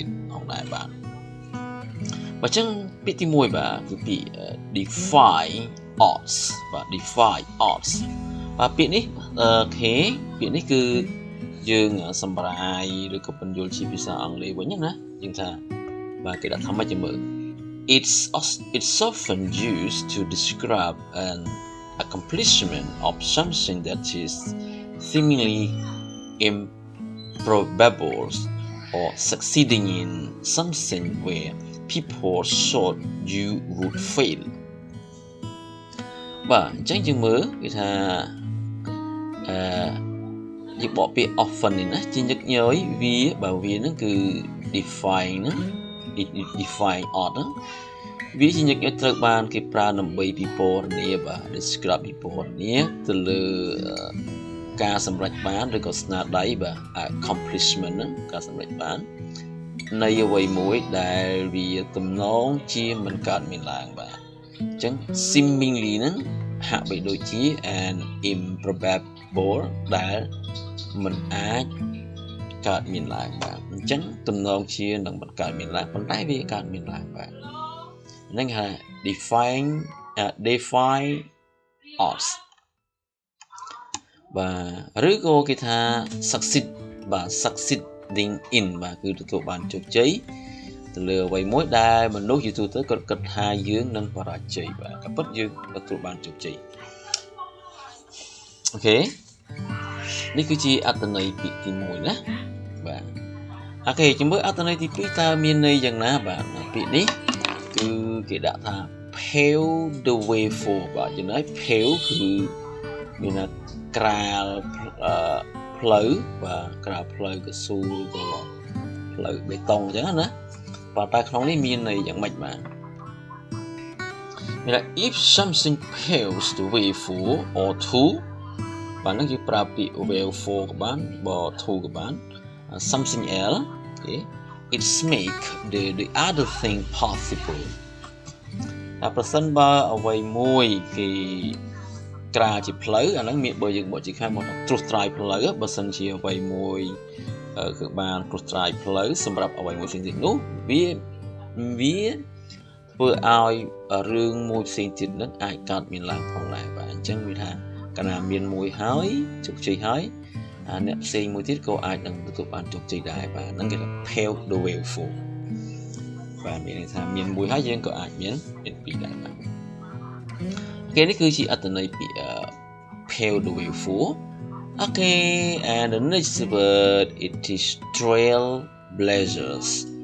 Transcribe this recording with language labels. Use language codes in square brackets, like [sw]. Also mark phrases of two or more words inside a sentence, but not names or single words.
[km] ផងដែរបាទអញ្ចឹងពាក្យទី1បាទគឺពាក្យ [en] defy odds [km] បាទ defy [en] odds [km] បាទពាក្យនេះពាក្យនេះគឺយើងសម្រាយឬក៏បញ្យល់ជាភាសាអង់គ្លេសវិញណាយើងថាបាទគេដាក់ថាម៉េចចាំមើល [en] it's often used to describe an accomplishment of something that is seemingly improbable or succeeding in something where people thought you would fail [km] បាទអញ្ចឹងយើងមើលគេថាយើងបកពាក្យ often នេះណាជាញឹកញយវានឹងគឺ [en] define odd [km] ហ្នឹងវាជាញឹកញយត្រូវ បានគេប្រើដើម្បីពិពណ៌នាបាទ describe ពិពណ៌នាទៅលើការសម្រេចបានឬ ក៏ស្នាដៃបាទ accomplishment ហ្នឹងការសម្រេចបាននៃអ្វីមួយដែលវាទំនងជាមិនកើតមានឡើងបាទអញ្ចឹង seemingly ហ្នឹងហាក់បីដូចជា [en] an improbable [km] ដែលមិនអាចកើតមានឡើងបាទអញ្ចឹងទំនងជានឹងមិនកើតមានឡើងប៉ុន្តែវាកើតមានឡើងបាទហ្នឹងហៅ [en] defy odds [km] បាទឬក៏គេថា [en] succeeding in [km] បាទគឺទទួលបានជោគជ័យទៅលើអ្វីមួយដែលមនុស្សយទូទៅគាត់គិតថាយើងនឹងបរាជ័យបាទក៏ពិតយើងទទួលបានជោគជ័យ អូខេនេះគឺជាអត្ថន័យពាក្យទី1ណាបាទអូខេជំរឿអត្ថន័យទី2តើមានន័យយ៉ាងណាបាទពាក្យនេះគឺគេដាក់ថា [en] pave the way for [km] បាទចំណែក pave គឺមានថាក្រាលផ្លូវបាទក្រាលផ្លូវកស៊ូក៏ផ្លូវបេតុងអញ្ចឹងណាបាទតែក្នុងនេះមានន័យយ៉ាងម៉េចបាទ មានថា [en] if something paves the way for or to [km] បាទហ្នឹងយើងប្រើពាក្យ [en] way for [km] ក៏បានបើ to ក៏បាន [en] something else okay it's make the other thing possible [km] តែប្រសិនបើអ្វីមួយគេក្រាលជាផ្លូវអាហ្នឹងមានបើយើងបកជាខាងមកត្រួសត្រាយផ្លូវបើសិនជាអ្វីមួយគឺបានត្រួសត្រាយផ្លូវសម្រាប់អ្វីមួយផ្សេងទៀតនោះវា ធ្វើឲ្យរឿងមួយផ្សេងទៀតនឹងអាចកើតមានឡើងផងដែរបាទអញ្ចឹងវាថាកាលណាមានមួយហើយជោគជ័យហើយអ្នកផ្សេងមួយទៀតក៏អាចនឹងទទួលបានជោគជ័យដែរបាទហ្នឹងគេថា [en] pave the way for [km] បាទមានន័យថាមានមួយហើយយើងក៏អាចមានពីរដែរបាទគេនេះគឺជាអត្ថន័យពី [en] pave the way for okay and the next word it is trailblazers